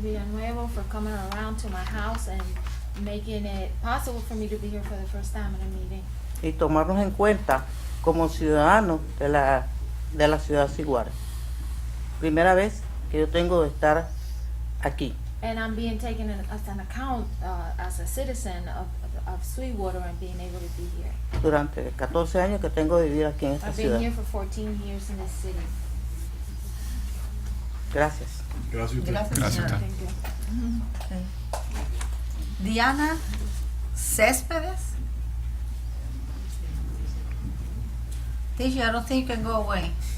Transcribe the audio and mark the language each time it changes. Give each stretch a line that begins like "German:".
English: Villanueva for coming around to my house and making it possible for me to be here for the first time in a meeting.
Spanish: Y tomarnos en cuenta como ciudadanos de la ciudad de Ciguare. Primera vez que yo tengo de estar aquí.
English: And I'm being taken as an account as a citizen of Sweetwater and being able to be here.
Spanish: Durante 14 años que tengo de vivir aquí en esta
English: I've been
Spanish: ciudad.
English: here for 14 years in this city.
Spanish: Gracias. Gracias. Gracias, señora.
English: Thank you. Diana Céspedes. Teacher, I don't think you can go away.